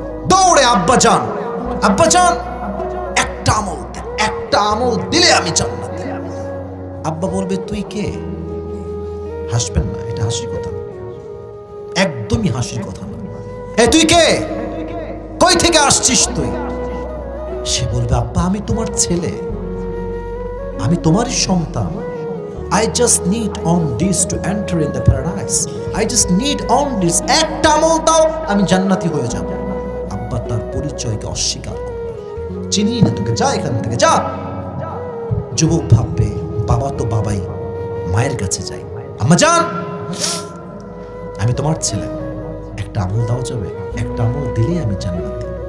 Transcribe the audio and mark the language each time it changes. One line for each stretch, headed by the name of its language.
Bangla: দৌড়ে আব্বা যান একটা আমল দেন, একটা আমল দিলে আমি জান্নাতে। আব্বা বলবে তুই কে? হাসবেন না, এটা হাসির কথা, একদমই হাসির কথা না। এ তুই কে? কই থেকে আসছিস তুই? সে বলবে আব্বা আমি তোমার ছেলে, আমি তোমারই সন্তান।
English: I just need on this to enter in the paradise. I just need on this,
Bangla: একটা আমল দাও আমি জান্নাতি হয়ে যাব। আব্বা তার পরিচয়কে অস্বীকার করবে, চিনি না তোকে, যা এখান থেকে যা। যুবক ভাববে বাবা তো বাবাই, মায়ের কাছে যাই। আম্মা জান আমি তোমার ছেলে, একটা আমল দাও যাবে, একটা আমল দিলেই আমি জান্নাতি।